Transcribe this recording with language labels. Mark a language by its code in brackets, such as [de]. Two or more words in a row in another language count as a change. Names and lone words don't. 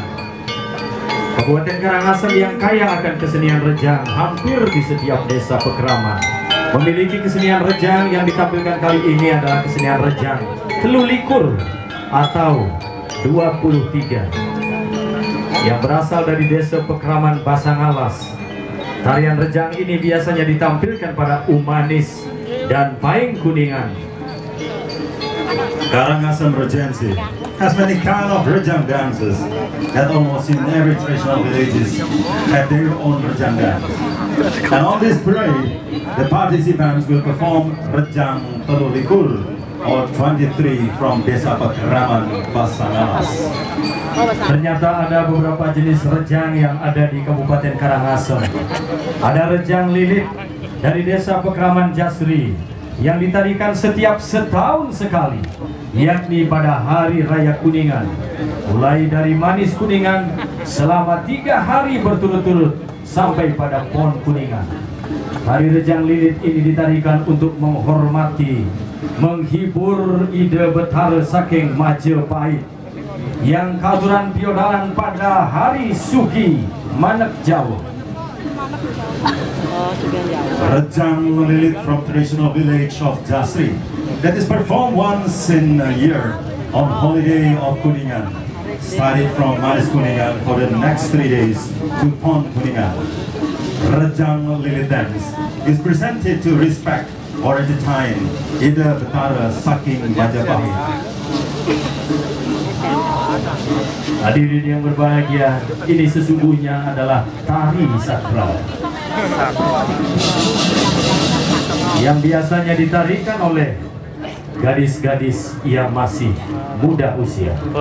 [id] Kabupaten Karangasem yang kaya akan kesenian rejang, hampir di setiap desa pekraman memiliki kesenian rejang. Yang ditampilkan kali ini adalah kesenian rejang Telulikur atau 23 yang berasal dari desa pekraman Basangalas. Tarian rejang ini biasanya ditampilkan pada Umanis dan Paing Kuningan. [en] Karangasem Regency has many kind of rejang dances that almost in every traditional villages have their own rejang dance. And on this parade, the participants will perform rejang telulikur or 23 from Desa Pakraman, Pasangalas. [id] Ternyata ada beberapa jenis rejang yang ada di Kabupaten Karangasem. Ada rejang lilit dari Desa Pekraman Jasri yang ditarikan setiap setahun sekali, yakni pada Hari Raya Kuningan, mulai dari Manis Kuningan selama 3 hari berturut-turut sampai pada Pon Kuningan. Hari rejang lilit ini ditarikan untuk menghormati, menghibur ide betara [ban] saking Majapahit [id] yang [ban] katuran piodalan [id] pada hari Sugi Manek Jawa. [en] Rejang lilit from traditional village of Jasri that is performed once in a year on holiday of Kuningan, starting from Manis Kuningan for the next 3 days to Pon Kuningan. Rejang lilit dance is presented to respect or entertain [ban] ide betara saking Majapahit. [id] Hadirin yang berbahagia, ini sesungguhnya adalah tari sakral yang biasanya ditarikan oleh gadis-gadis yang masih muda usia.